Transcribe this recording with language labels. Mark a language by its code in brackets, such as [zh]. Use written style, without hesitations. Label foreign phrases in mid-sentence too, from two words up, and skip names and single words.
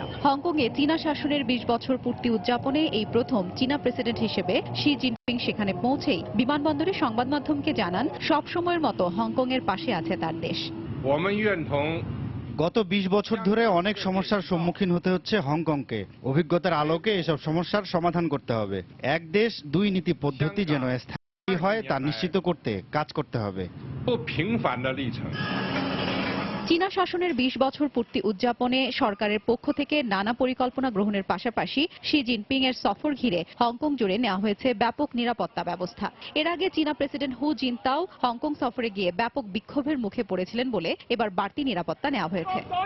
[bn] হংকংয়ে চীনা শাসনের 20 বছর পূর্তি উদযাপনে এই প্রথম চীনা প্রেসিডেন্ট হিসেবে শি জিনপিং সেখানে পৌঁছেই বিমানবন্দরে সংবাদ মাধ্যমকে জানান, সব সময়ের মতো হংকং এর পাশে আছে তার দেশ। গত 20 বছর ধরে অনেক সমস্যার সম্মুখীন হতে হচ্ছে হংকংকে। অভিজ্ঞতার আলোকে এসব সমস্যার সমাধান করতে হবে। এক দেশ দুই নীতি পদ্ধতি যেন হয় তা নিশ্চিত করতে কাজ করতে হবে। [zh] 不平凡的历程。 [bn] চীনা শাসনের 20 বছর পূর্তি উদযাপনে সরকারের পক্ষ থেকে নানা পরিকল্পনা গ্রহণের পাশাপাশি শি জিনপিং এর সফর ঘিরে হংকং জুড়ে নেওয়া হয়েছে ব্যাপক নিরাপত্তা ব্যবস্থা। এর আগে চীনা প্রেসিডেন্ট হু জিনতাও হংকং সফরে গিয়ে ব্যাপক বিক্ষোভের মুখে পড়েছিলেন বলে এবার বাড়তি নিরাপত্তা নেওয়া হয়েছে।